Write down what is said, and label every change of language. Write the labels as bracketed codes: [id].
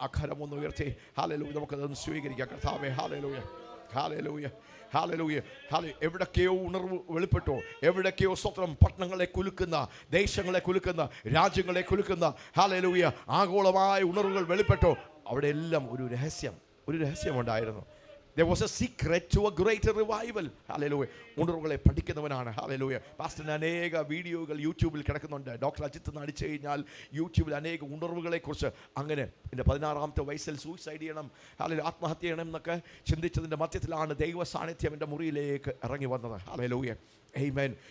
[ml] അഖരമൊന്ന് ഉയർത്തി ഹല്ലേലൂയ നമുക്കതൊന്ന് സ്വീകരിക്കാം. കർത്താവേ, ഹല്ലേലൂയ, ഹല്ലേലൂയ, ഹല്ലേലൂയ, ഹല്ലേലൂയ. എവിടൊക്കെയോ ഉണർവ് വെളിപ്പെട്ടോ, എവിടൊക്കെയോ സ്വത്രം പട്ടണങ്ങളെ കുലുക്കുന്ന, ദേശങ്ങളെ കുലുക്കുന്ന, രാജ്യങ്ങളെ കുലുക്കുന്ന ഹല്ലേലൂയ ആഗോളമായ ഉണർവുകൾ വെളിപ്പെട്ടോ, അവിടെ എല്ലാം ഒരു രഹസ്യമുണ്ടായിരുന്നു. [en] There was a secret to a greater revival. [ml] Hallelujah. ഉണർവുകളെ പഠിക്കുന്നവനാണ്. Hallelujah. പാസ്റ്ററിന് അനേക വീഡിയോകൾ യൂട്യൂബിൽ കിടക്കുന്നുണ്ട്. ഡോക്ടർ അജിത്ത് എന്ന് അടിച്ചു കഴിഞ്ഞാൽ യൂട്യൂബിൽ അനേക ഉണർവുകളെക്കുറിച്ച്, അങ്ങനെ എൻ്റെ 16-ാമത്തെ വയസ്സിൽ സൂയിസൈഡ് ചെയ്യണം, ഹല്ലേലൂയ, ആത്മഹത്യ ചെയ്യണം എന്നൊക്കെ ചിന്തിച്ചതിൻ്റെ മധ്യത്തിലാണ് ദൈവ സാന്നിധ്യം എൻ്റെ മുറിയിലേക്ക് ഇറങ്ങി വന്നത്. ഹല്ലേലൂയ. ആമേൻ.